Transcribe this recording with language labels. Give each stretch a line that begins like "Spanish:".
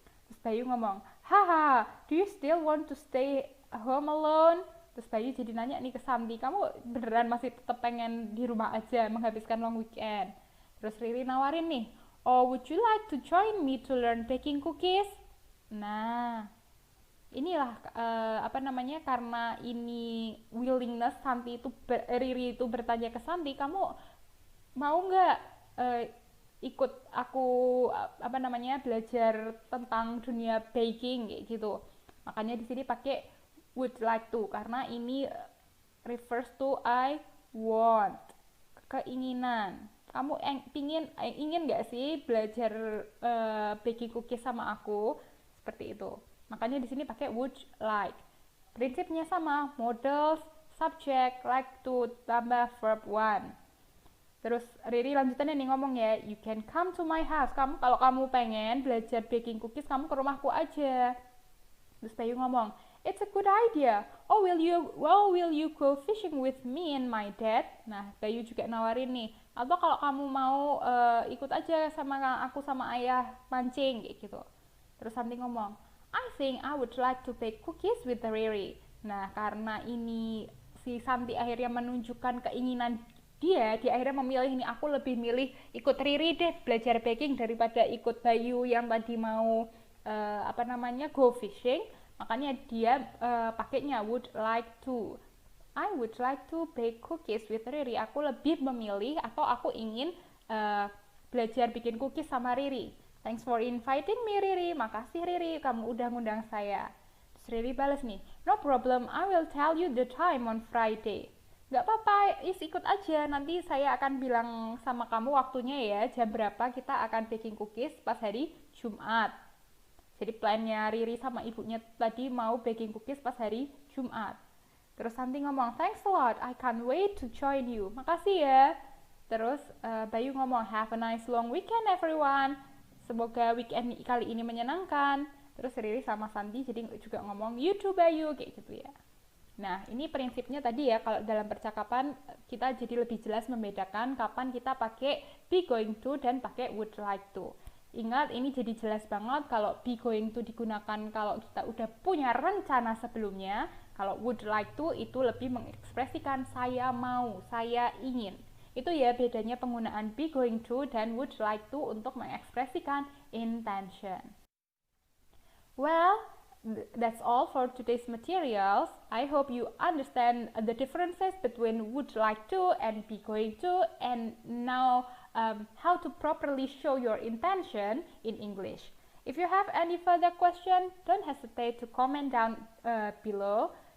Indonesian: Terus Bayu ngomong,
English: haha, do you still want to stay home alone?
Indonesian: Terus Bayu jadi nanya nih ke Santi, kamu beneran masih tetap pengen di rumah aja menghabiskan long weekend? Terus Riri nawarin nih,
English: oh would you like to join me to learn baking cookies?
Indonesian: Nah, inilah karena ini willingness Santi itu, Riri itu bertanya ke Santi, kamu mau nggak ikut aku belajar tentang dunia baking kayak gitu. Makanya di sini pakai would like to karena ini refers to I want, keinginan. Kamu ingin nggak sih belajar baking cookies sama aku, seperti itu. Makanya di sini pakai would like. Prinsipnya sama, models, subject, like to, tambah verb one. Terus Riri lanjutannya nih ngomong ya,
English: you can come to my house.
Indonesian: Kalau kamu pengen belajar baking cookies, kamu ke rumahku aja. Terus Bayu ngomong,
English: it's a good idea. Oh, will you go fishing with me and my dad?
Indonesian: Nah, Bayu juga nawarin nih, atau kalau kamu mau ikut aja sama aku sama ayah mancing kayak gitu. Terus Santi ngomong,
English: I think I would like to bake cookies with Riri.
Indonesian: Nah, karena ini si Santi akhirnya menunjukkan keinginan dia akhirnya memilih nih, aku lebih milih ikut Riri deh belajar baking daripada ikut Bayu yang tadi mau go fishing. Makanya dia pakainya
English: would like to. I would like to bake cookies with Riri.
Indonesian: Aku lebih memilih atau aku ingin belajar bikin cookies sama Riri.
English: Thanks for inviting me,
Indonesian: Riri. Makasih Riri, kamu udah ngundang saya. Terus Riri balas nih,
English: no problem, I will tell you the time on Friday.
Indonesian: Gak apa-apa, ikut aja. Nanti saya akan bilang sama kamu waktunya ya, jam berapa kita akan baking cookies pas hari Jumat. Jadi plannya Riri sama ibunya tadi mau baking cookies pas hari Jumat. Terus Santi ngomong,
English: thanks a lot, I can't wait to join you.
Indonesian: Makasih ya. Terus Bayu ngomong,
English: have a nice long weekend everyone.
Indonesian: Semoga weekend kali ini menyenangkan. Terus Riri sama Santi jadi juga ngomong,
English: you too
Indonesian: Bayu, kayak gitu ya. Nah, ini prinsipnya tadi ya, kalau dalam percakapan kita jadi lebih jelas membedakan kapan kita pakai be going to dan pakai would like to. Ingat, ini jadi jelas banget kalau be going to digunakan kalau kita udah punya rencana sebelumnya. Kalau would like to itu lebih mengekspresikan saya mau, saya ingin. Itu ya bedanya penggunaan be going to dan would like to untuk mengekspresikan intention.
English: Well, that's all for today's materials. I hope you understand the differences between would like to and be going to, and now how to properly show your intention in English. If you have any further question, don't hesitate to comment down below.